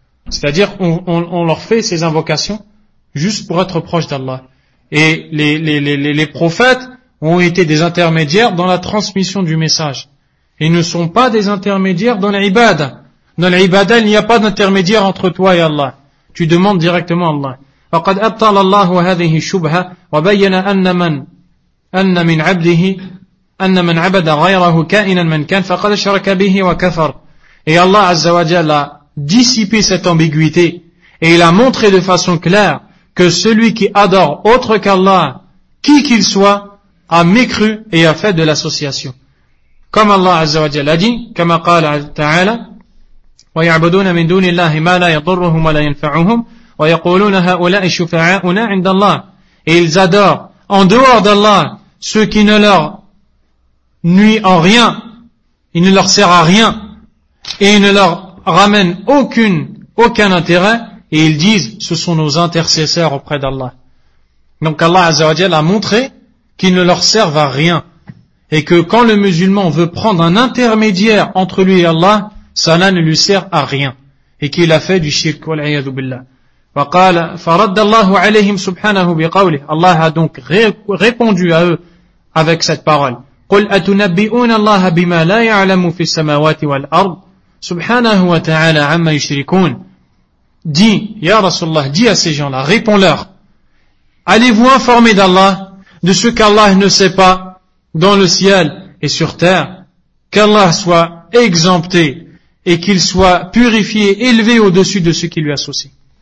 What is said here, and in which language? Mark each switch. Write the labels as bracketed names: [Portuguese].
[French] C'est-à-dire, on leur fait ces invocations juste pour être proches d'Allah. Et les prophètes ont été des intermédiaires dans la transmission du message. Ils ne sont pas des intermédiaires dans l'ibad. Dans l'ibad, il n'y a pas d'intermédiaire entre toi et Allah. Tu demandes directement à Allah. [Arabic] فقد أبطل الله هذه الشبهة وبين أن من عبد غيره كائنا من كان فقد شرك به وكفر. [French] Et Allah Azza wa Jalla a dissipé cette ambiguïté et il a montré de façon claire que celui qui adore autre qu'Allah, qui qu'il soit, a mécru et a fait de l'association. Comme Allah Azza wa Jalla a dit, [Arabic] كما قال تعالى ويعبدون من دون الله ما لا يضرهم ولا ينفعهم ويقولون هؤلاء شفعاؤنا عند الله. [French] Et ils adorent en dehors d'Allah ceux qui ne leur nuit en rien, il ne leur sert à rien et il ne leur ramène aucun intérêt, et ils disent ce sont nos intercesseurs auprès d'Allah. Donc Allah Azza wa Jalla a montré qu'ils ne leur servent à rien et que quand le musulman veut prendre un intermédiaire entre lui et Allah, cela ne lui sert à rien et qu'il a fait du shirk [Arabic] wal a'yadu billah. وقال فرد الله عليهم سبحانه بقوله. [French] Allah a donc répondu à eux avec cette parole. [Arabic] قل أتنبئون الله بما لا يعلم في السماوات والأرض سبحانه وتعالى عما يشركون. [French] Dis, [Arabic] يا رسول الله, [French] dis à ces gens-là, réponds-leur. Allez-vous informer d'Allah de ce qu'Allah ne sait pas dans le ciel et sur terre? Qu'Allah soit exempté et qu'il soit purifié, élevé au-dessus de ce qui lui associe.